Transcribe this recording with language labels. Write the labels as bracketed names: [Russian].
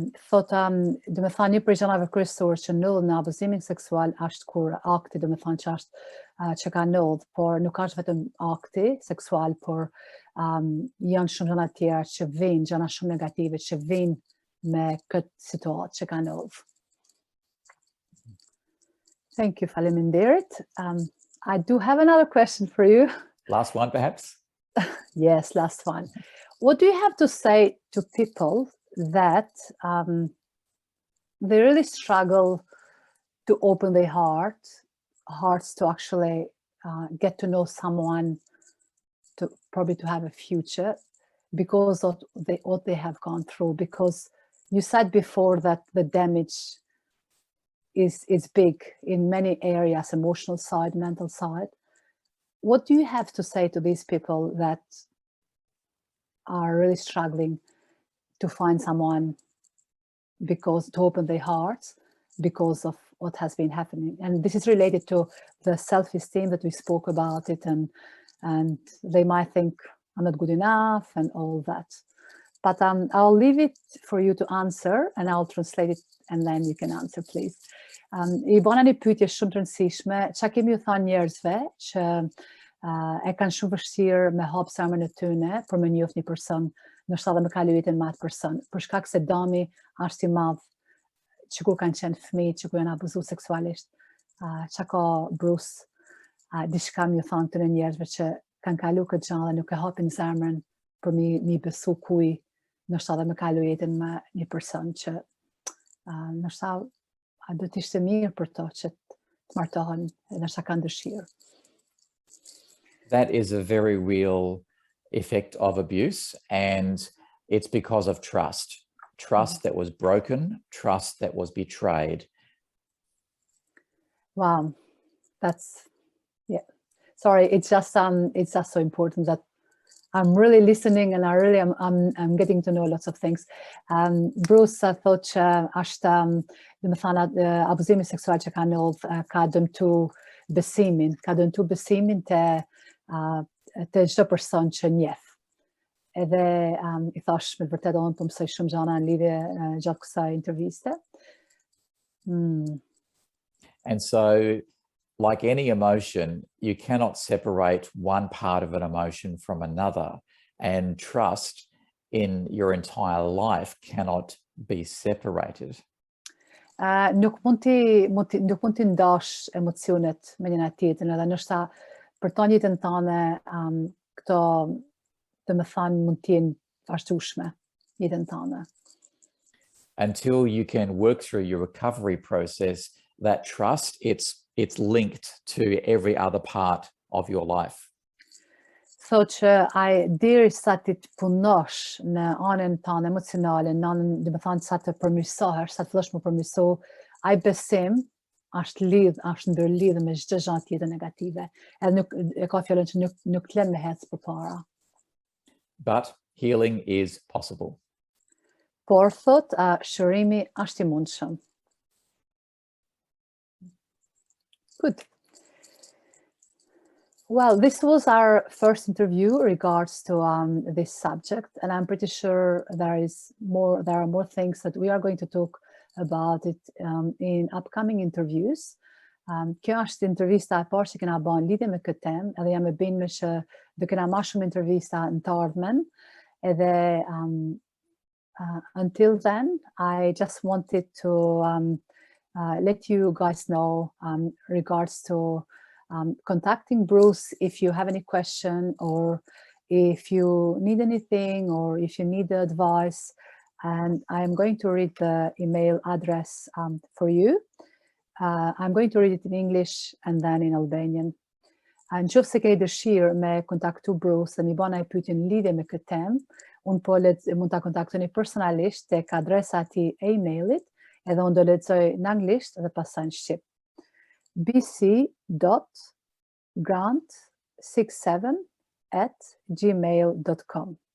[Albanian] Thot, do me thënë një prej gjërave kryesore që ndodh në abuzimin seksual është kur akti, do me thënë që është që ka ndodh, por nuk është vetëm akti seksual, por janë shumë gjëra tjera që vijnë, gjëra shumë negative që vijnë me këtë situatë që ka ndodh. [English] Thank you, [Albanian] faleminderit. [English] I do have another question for you. Last one, perhaps? Yes, last one. What do you have to say to people that they really struggle to open their hearts to actually get to know someone, to probably to have a future because of what they have gone through? Because you said before that the damage is big in many areas, emotional side, mental side. What do you have to say to these people that are really struggling to find someone to open their hearts because of what has been happening? And this is related to the self-esteem that we spoke about it, and they might think I'm not good enough and all that. But I'll leave it for you to answer and I'll translate it and then you can answer, please. [Albanian] I bona një pyetje shumë të rëndësishme, çka kemi u thënë njerëzve që e kanë shumë vështirë me hap zemrën e tyre për me njoft një person, ndoshta edhe me kalu jetën me atë person, për shkak se dami është i madh, që kur kanë qenë fëmijë, që kur janë abuzuar seksualisht. Çka ka Bruce, diçka më thon këtyre njerëzve që kanë kalu këtë gjë dhe nuk e hapin zemrën për mi besu kuj, ndoshta edhe me kalu jetën me një person që ndoshta do të ishte mirë për to që të martohen, ndoshta kanë dëshirë. [English] That is a very real effect of abuse, and it's because of trust. Trust that was broken, trust that was betrayed. Wow, that's, yeah. Sorry, it's just so important that I'm really listening and I'm getting to know lots of things. [Albanian] Bruce thought që është, dhe me thana, abuzimi seksual që ka ndodh ka dëmtu besimin të çdo person që njeh. Edhe I thash me vërtet unë po mësoj shumë gjëra në lidhje gjatë kësaj interviste. [English] And so, like any emotion, you cannot separate one part of an emotion from another, and trust in your entire life cannot be separated. [Albanian] Nuk mund ti ndash emocionet me njëra tjetrën, edhe ndoshta për të jetën tënde këto të më thënë mund të jenë vazhdueshme jetën tënde. [English] Until you can work through your recovery process, that trust, it's linked to every other part of your life. [Albanian] Thotë që ai derisa ti të punosh në anën tënde emocionale, në anën, do të thënë sa të përmirësohesh, sa të fillosh më përmirëso, ai besim është ndërlidhur me çdo gjë tjetër negative. Edhe nuk e ka fjalën që nuk lën me hec përpara. [English] But healing is possible. [Albanian] Por thotë shërimi është I mundshëm. [English] Good. Well, this was our first interview regards to this subject, and I'm pretty sure there are more things that we are going to talk about it in upcoming interviews. [Albanian] Kjo është intervista e parë që kena bën lidhje me këtë temë, edhe jam e bindur që do kena më shumë intervista në të ardhmen. [English] Edhe until then, I just wanted to let you guys know regards to contacting Bruce if you have any question, or if you need anything, or if you need advice. And I'm going to read the email address for you. I'm going to read it in English and then in Albanian. [Albanian] And nëse ke dëshirë me kontaktu Bruce dhe mi bëna një pyetje në lidhje me këtë temë, unë po mund ta kontaktoni personalisht tek adresa e tij e emailit, edhe unë do lexoj në anglisht dhe pastaj në shqip. [English] bc.grant67@gmail.com.